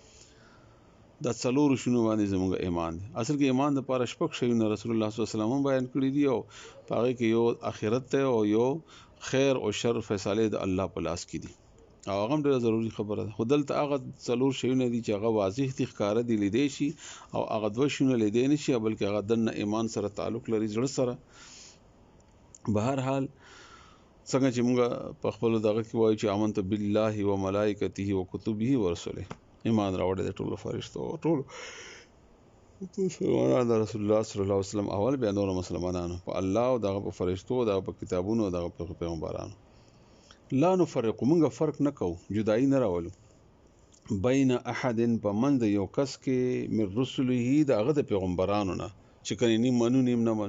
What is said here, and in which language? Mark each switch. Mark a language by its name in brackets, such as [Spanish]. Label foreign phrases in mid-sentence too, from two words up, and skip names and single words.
[Pashto] دا څلور شنو باندې زموږ ایمان دی. اصل کې ایمان د پاره شپږ شیونه رسول الله [Arabic] صلی الله علیه وسلم [Pashto] بیان کړی دی او هغه کې یو اخرت ته او یو خیر او شر فیصله د الله په لاس کې دي او هغه ډیره ضروری خبره ده. خو دلته هغه څلور شیونه دي چې هغه واضح دي ښکاره دي لیدې شي او هغه 2 شیونه لیدې نشي بلکې هغه د ایمان سره تعلق لري زړه سره. بهر حال څنګه چې موږ په خپل دغه کې وایو چې [Arabic] آمنت بالله و ملائکته و کتبه و رسله [Pashto] ایمان راوړل د ټولو فرشتو ټول مسلمانانو د رسول الله [Arabic] صلی الله علیه وسلم [Pashto] اول بیا نور مسلمانانو په الله او دغه په فرشتو او دغه په کتابونو او دغه په پیغمبرانو. [Arabic] لا نفرق [Pashto] موږ فرق نه کوو جدایي نه راولو [Arabic] بین احد [Pashto] په منځ یو کس کې [Arabic] من رسله [Pashto] دغه د پیغمبرانو نه چې کني نیم منو نیم نه منو.